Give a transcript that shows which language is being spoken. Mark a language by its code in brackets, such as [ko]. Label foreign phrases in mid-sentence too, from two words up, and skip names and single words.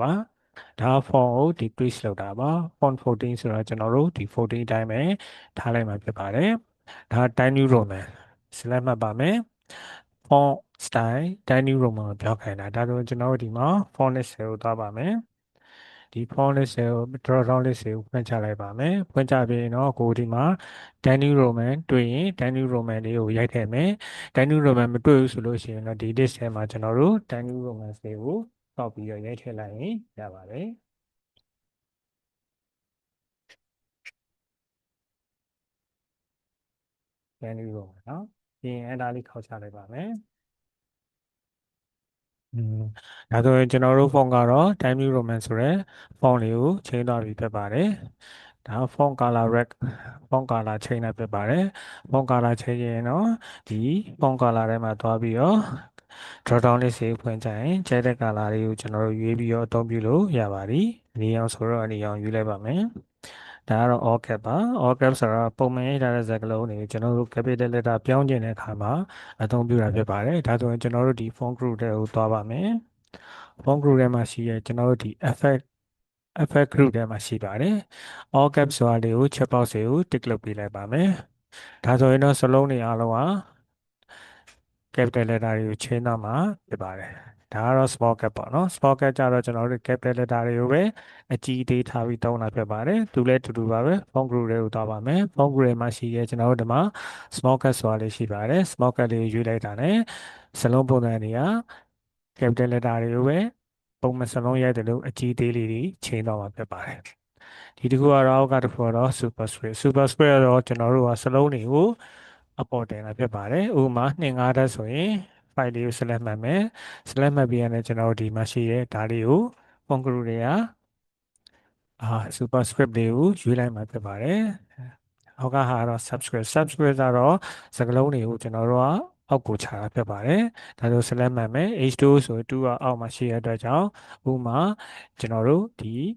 [my] ပါဒါ font ကို decrease လုပ်တာပါ font 14ဆိုတော့ကျွန်တော်တို့ဒီ14အတိုင်းပဲထားလိုက်မှာဖြစ်ပါတယ်ဒါ Times New Roman select မှတ် ပါမယ် [en] font style [my] Times New Roman ကိုပြောင်းခိုင်းတာဒါဆိုကျွန်တော်တို့ဒီမှာ [en] font list [my] ကိုသွားပါမယ်ဒီ [en] font list [my] ကို [en] drop down list [my] ကိုဖွင့်ချလိုက်ပါမယ်ဖွင့်ချပြီးရင်တော့ကိုဒီမှာ Times New Roman တွေ့ရင် Times New Roman လေးကိုရိုက်ထည့်မယ် Times New Roman မတွေ့ဘူးဆိုလို့ရှိရင်တော့ဒီ list ထဲမှာကျွန်တော်တို့ Times New Roman တွေကိုတောက်ပြီးတော့ရိုက်ထည့်လိုက်ရင်ရပါတယ် Times New Roman เนาะပြီးရင်အဲ့ဒါလေးခေါက်ချလိုက်ပါမယ်ဒါဆိုရင်ကျွန်တော်တို့ font ကတော့ Times New Roman ဆိုတဲ့ font လေး ကိုချိန်သွားပြီဖြစ်ပါတယ်ဒါ [en] font color red font color [my] ချိန်တာဖြစ်ပါတယ် [en] font color [my] ချိန်ရင်တော့ဒီ [en] font color [my] ထဲမှာသွားပြီးတော့ [en] drop down list [my] ကိုဖွင့်ချရင်ကျဲတဲ့ color လေးကိုကျွန်တော်တို့ရွေးပြီးတော့အသုံးပြုလို့ရပါသည်အနီရောင်ဆိုတော့အနီရောင်ယူလိုက်ပါမယ်ဒါကတော့ [en] all cap [my] ပါ [en] all cap [my] ဆိုတာပုံမှန်ရေးထားတဲ့စကားလုံးတွေကျွန်တော်တို့ [en] capital letter [my] ပြောင်းခြင်းတဲ့အခါမှာအသုံးပြုတာဖြစ်ပါတယ်ဒါဆိုရင်ကျွန်တော်တို့ဒီ [en] font group [my] တွေကိုသွားပါမယ် [en] font group [my] ထဲမှာရှိရဲကျွန်တော်တို့ဒီ [en] effect group [my] ထဲမှာရှိပါတယ် [en] all cap [my] ဆိုတာလေးကို [en] check box [my] တွေကို tick လုပ်ပေးလိုက်ပါမယ်ဒါဆိုရင်တော့စလုံးတွေအားလုံးဟာ [en] capital letter [my] တွေကိုချိန်တော့ မှာဖြစ်ပါတယ်ဒါကတော့ [en] small cap [my] ပေါ့နော် [en] small cap [my] ကြတော့ကျွန်တော်တို့ [en] capital letter [my] တွေကိုပဲအကြီးအသေးထားပြီးသုံးတာဖြစ်ပါတယ်သူလည်းတူတူပါပဲ [en] font group [my] တွေကိုသွားပါမယ် [en] font group [my] တွေမှာရှိရဲ ကျွန်တော်တို့ဒီမှာ [en] small cap [my] ဆိုတာလေးရှိပါတယ် [en] small cap [my] လေးကိုရွေးလိုက်တာ ਨੇ စလုံးပုံစံတွေက [en] capital letter [my] တွေကိုပဲပုံမှန်စလုံးရိုက်တယ်လို့အကြီးသေးလေးတွေ ချိန်တော့မှာဖြစ်ပါတယ်ဒီတစ်ခုကတော့အောက်ကတစ်ခုကတော့ [en] super spread [my] ကတော့ကျွန်တော်တို့ကစလုံးတွေကိုအပေါ်တင်တာ ဖြစ်ပါတယ်ဥပမာ2-5ဓာတ်ဆိုရင် file လေးကို select မှတ်မယ် select မှတ်ပြီးရင်ကျွန်တော်တို့ဒီမှာရှိရဲဒါလေးကို [en] font group [my] တွေက [en] super script [my] လေးကိုရွေးလိုက်မှဖြစ်ပါတယ်အောက်ကဟာကတော့ subscript ကတော့စကားလုံးတွေကိုကျွန်တော်တို့ကအောက်ကိုခြာတာဖြစ်ပါတယ်ဒါဆို select မှတ်မယ် h2 ဆို2ကအောက်မှာရှိရတဲ့အတွက်ကြောင့်ဥပမာကျွန်တော်တို့ဒီ